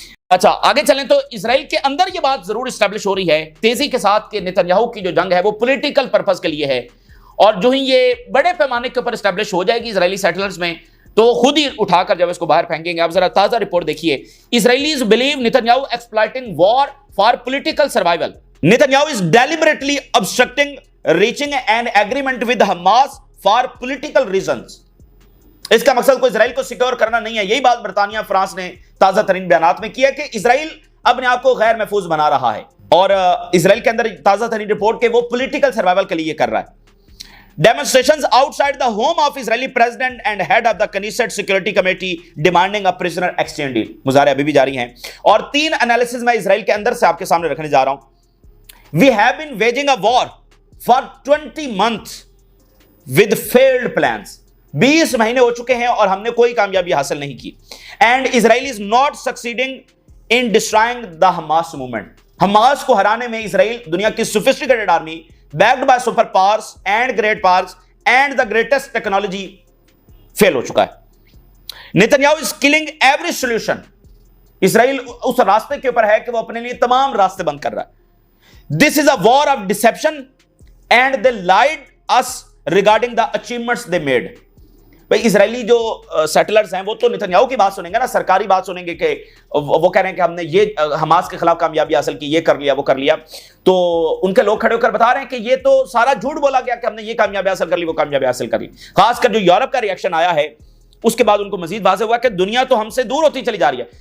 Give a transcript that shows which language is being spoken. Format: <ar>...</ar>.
<ur>اچھا آگے چلیں تو اسرائیل کے اندر یہ بات ضرور اسٹیبلش ہو رہی ہے تیزی کے ساتھ کہ نتنیاہو کی جو جنگ ہے وہ پولیٹیکل پرپس کے لیے ہے, اور جو ہی یہ بڑے پیمانے کے اوپر اسٹیبلش ہو جائے گی اسرائیلی سیٹلرز میں تو خود ہی اٹھا کر جب اس کو باہر پھینکیں گے. اب ذرا تازہ رپورٹ دیکھیے.</ur> <en>Israelis believe Netanyahu exploiting war for political survival. Netanyahu is deliberately obstructing reaching an agreement with Hamas for political reasons.</en> <ur>اس کا مقصد کوئی اسرائیل کو سیکیور کرنا نہیں ہے. یہی بات برطانیہ فرانس نے تازہ ترین بیانات میں کی ہے کہ اسرائیل اپنے آپ کو غیر محفوظ بنا رہا ہے, اور اسرائیل کے اندر تازہ ترین رپورٹ کہ وہ پولیٹیکل سروائیول کے لیے کر رہا ہے.</ur> <en>Demonstrations outside the home of Israeli president and head of the Knesset Security Committee demanding a prisoner exchange deal.</en> <ur>مظاہرے ابھی بھی جاری ہیں, اور 3 انالیسز میں اسرائیل کے اندر سے آپ کے سامنے رکھنے جا رہا ہوں.</ur> <en>We have been waging a war for 20 months with failed plans.</en> <ur>20 مہینے ہو چکے ہیں اور ہم نے کوئی کامیابی حاصل نہیں کی.</ur> <en>And Israel is not succeeding in destroying the Hamas movement.</en> <ur>Hamas کو ہرانے میں اسرائیل دنیا کی</ur> <en>sophisticated army backed by super powers and great powers and the greatest technology fail</en> <ur>ہو چکا ہے.</ur> <en>Netanyahu is killing every solution.</en> <ur>اسرائیل اس راستے کے اوپر ہے کہ وہ اپنے لیے تمام راستے بند کر رہا ہے.</ur> <en>This is a war of deception and they lied us regarding the achievements they made.</en> <ur>بھئی اسرائیلی جو سیٹلرز ہیں وہ تو نتنیاہو کی بات سنیں گے نا, سرکاری بات سنیں گے کہ وہ کہہ رہے ہیں کہ ہم نے یہ حماس کے خلاف کامیابی حاصل کی, یہ کر لیا, وہ کر لیا. تو ان کے لوگ کھڑے ہو کر بتا رہے ہیں کہ یہ تو سارا جھوٹ بولا گیا کہ ہم نے یہ کامیابی حاصل کر لی, وہ کامیابی حاصل کر لی. خاص کر جو یورپ کا ریئیکشن آیا ہے اس کے بعد ان کو مزید واضح ہوا کہ دنیا تو ہم سے دور ہوتی چلی جا رہی ہے.</ur>